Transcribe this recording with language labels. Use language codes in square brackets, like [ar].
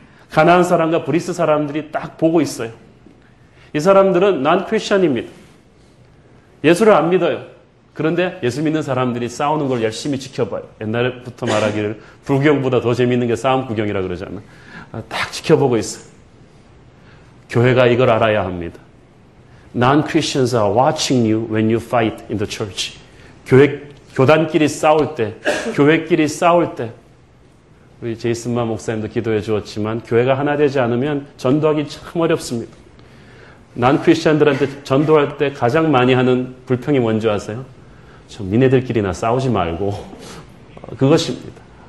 [ko] 가나안 사람과 브리스 사람들이 딱 보고 있어요. 이 사람들은 난 크리스천입니다. 예수를 안 믿어요. 그런데 예수 믿는 사람들이 싸우는 걸 열심히 지켜봐요. 옛날부터 말하기를 불구경보다 더 재밌는 게 싸움 구경이라 그러잖아. 딱 지켜보고 있어요. 교회가 이걸 알아야 합니다. [en] Non-Christians are watching you when you fight in the church. [ko] 교단끼리 싸울 때, 교회끼리 싸울 때, 우리 제이슨마 목사님도 기도해 주었지만 교회가 하나 되지 않으면 전도하기 참 어렵습니다. Non-Christian들한테 전도할 때 가장 많이 하는 불평이 뭔지 아세요? 좀 니네들끼리나 싸우지 말고 그것입니다.